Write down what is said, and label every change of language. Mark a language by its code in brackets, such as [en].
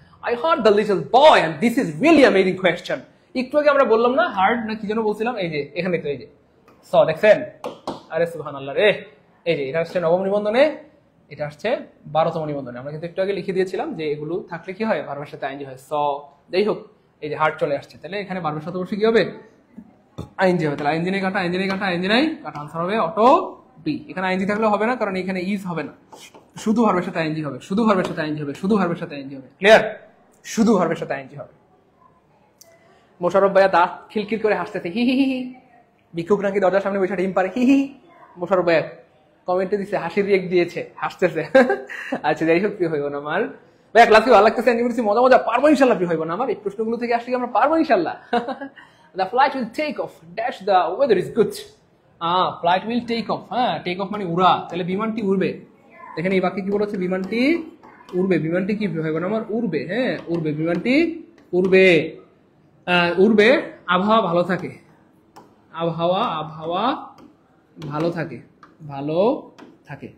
[en] I heard the little boy and this is really amazing question. [bn] একটু আগে আমরা বললাম না হার্ড না কি যেন বলছিলাম, এই যে এখানে তো এই যে স, দেখছেন? আরে সুবহানাল্লাহ রে, এই যে এটা হচ্ছে নবম নিবন্ধনে এটা আসছে 12তম নিবন্ধনে। আমরা কিন্তু একটু আগে লিখে দিয়েছিলাম যে এগুলো থাকলে কি হয়, ভার্বের সাথে আইএনজি হয়। যাই হোক, এই যে হার্ট চলে আসছে, তাহলে এখানে ভার্বের সাথে অবশ্যই কি হবে, আইএনজি হবে। তাহলে আইএনজি নেই কাটা, আইএনজি নেই কাটা, আইএনজি নাই কাটা, আনসার হবে অটো বি। এখানে আইএনজি থাকলে হবে না, কারণ এখানে ইজ হবে না, শুধু ভার্বের সাথে আইএনজি হবে, শুধু ভার্বের সাথে আইএনজি হবে, শুধু ভার্বের সাথে আইএনজি হবে। ক্লিয়ার? শুধু ভার্বের সাথে আইএনজি হবে। মোশাররফ ভাইয়া দাঁত খিলখিল করে হাসতেছে, হি হি হি। ভিক্ষুক নাকি দরজার সামনে বসে ডিম পারে, হি হি। মোশাররফ ভাইয়া কমেন্টে দিচ্ছে, হাসির রিয়েক্ট দিয়েছে, হাসতেছে। আচ্ছা যাই হোক, প্রিয় হইব না আমার ভাইয়া, ক্লাস কি ভালো লাগতেছে? মজা মজা, পারবো ইনশাল্লাহ। প্রিয় হইব না আমার, এই প্রশ্নগুলো থেকে আসলে আমরা পারবো ইনশাল্লাহ। [en] The flight will take off dash the weather is good. Flight will take off. [bn] হ্যাঁ, টেক অফ মানে উড়া, তাহলে বিমানটি উড়বে। দেখেন এই বাক্যে কি বলেছে, বিমানটি উড়বে। বিমানটি কি হবে না আমার, উড়বে। হ্যাঁ, উড়বে, বিমানটি উড়বে। উড়বে, আবহাওয়া ভালো থাকে, আবহাওয়া ভালো থাকে, ভালো থাকে।